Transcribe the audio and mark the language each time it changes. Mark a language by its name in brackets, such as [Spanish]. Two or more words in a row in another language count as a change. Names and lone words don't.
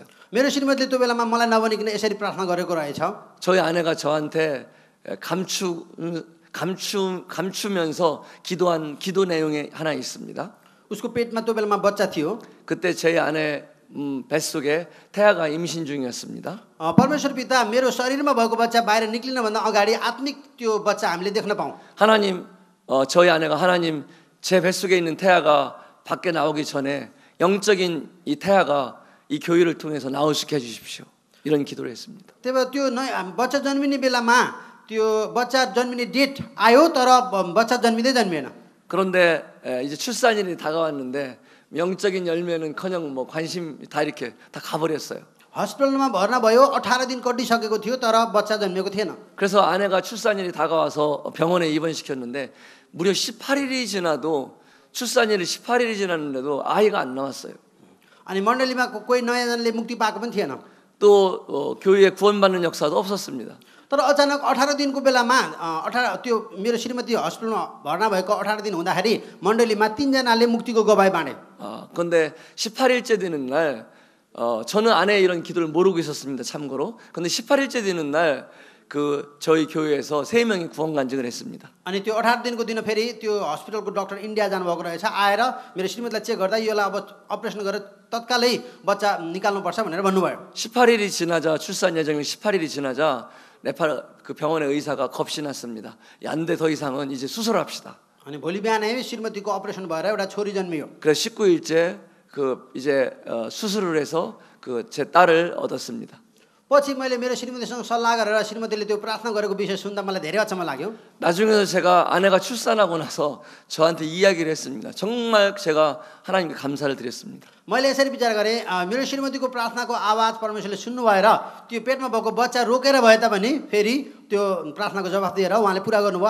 [Nepali] मेरो श्रीमतीले त्यो बेलामा मलाई नभनिकन यसरी प्रार्थना गरेको रहेछ। [Korean] 저희 아내가 저한테 감추면서 기도한 기도 내용이 하나 있습니다. [Nepali] उसको पेटमा त्यो बेलामा बच्चा थियो। [Korean] 그때 제 아내 뱃속에 태아가 임신 중이었습니다. [Nepali] परमेश्वर पिता मेरो शरीरमा भएको बच्चा बाहिर निक्लिनभन्दा अगाडि आत्मिक त्यो बच्चा हामीले देख्न पाऊँ। [Korean] 하나님, 저희 아내가 하나님 제 뱃속에 있는 태아가 밖에 나오기 전에 영적인 이 태아가 이 교회를 통해서 나올 수 있게 해주십시오. 이런 기도를 했습니다. [Nepali] त्यही भएर त्यो बच्चा जन्मिने बेलामा त्यो बच्चा जन्मिने डेट आयो तर बच्चा जन्मिँदै जन्मिएन। [Korean] 그런데 이제 출산일이 다가왔는데 영적인 열매는커녕 뭐 관심 다 이렇게 다 가버렸어요. [Nepali] हस्पिटलमा भर्ना भयो 18 दिन कटिसकेको थियो तर बच्चा जन्मिएको थिएन। [Korean] 그래서 아내가 출산일이 다가와서 병원에 입원시켰는데 무려 18일이 지나도 출산일이 18일이 지났는데도 아이가 안 나왔어요. [Nepali] अनि मण्डलीमा कोही नयाँजनले मुक्ति पाएको पनि थिएन। [Korean] 또 교회에 구원받는 역사도 없었습니다. [Nepali] तर अचानक 18 दिनको बेलामा त्यो मेरो श्रीमती हस्पिटलमा भर्ना भएको 18 दिन हुँदाखेरि मण्डलीमा 3 जनाले मुक्तिको गवाही बाँडे। [Korean] 그런데 18일째 되는 날 저는 아내의 이런 기도를 모르고 있었습니다. 참고로. 근데 18일째 되는 날 저희 교회에서 3명이 구원 간증을 했습니다. [Nepali] अनि त्यो 18 दिनको दिन फेरि त्यो हस्पिटलको डाक्टर इन्डिया जानुभएको रहेछ। आएर मेरो श्रीमतीलाई चेक गर्दा योलाई अब अपरेसन गरेर तत्कालै बच्चा निकाल्नुपर्छ भनेर भन्नुभयो। [Korean] 18일이 지나자 출산 예정일 18일이 지나자 네팔 그 병원의 의사가 겁이 났습니다. 안 돼, 더 이상은 이제 수술합시다. [Nepali] अनि भोलि बिहानै श्रीमतीको अपरेसन भएर एउटा छोरी जन्मियो। [Korean] 그래서 19일째 이제 수술을 해서 제 딸을 얻었습니다. [Nepali] पछि मैले मेरो श्रीमतीसँग सल्लाह गरेर श्रीमतीले त्यो प्रार्थना गरेको विषय सुन्दा मलाई धेरै अचम्म लाग्यो। [Korean] 나중에서 제가 아내가 출산하고 나서 저한테 이야기를 했습니다. 정말 제가 하나님께 감사를 드렸습니다. [Nepali] मैले यसरी विचार गरेँ मेरो श्रीमतीको प्रार्थनाको आवाज परमेश्वरले सुन्नु भएर त्यो पेटमा भएको बच्चा रोकेर भए तापनि फेरि त्यो प्रार्थनाको जवाफ दिएर उहाँले पुरा गर्नुभयो।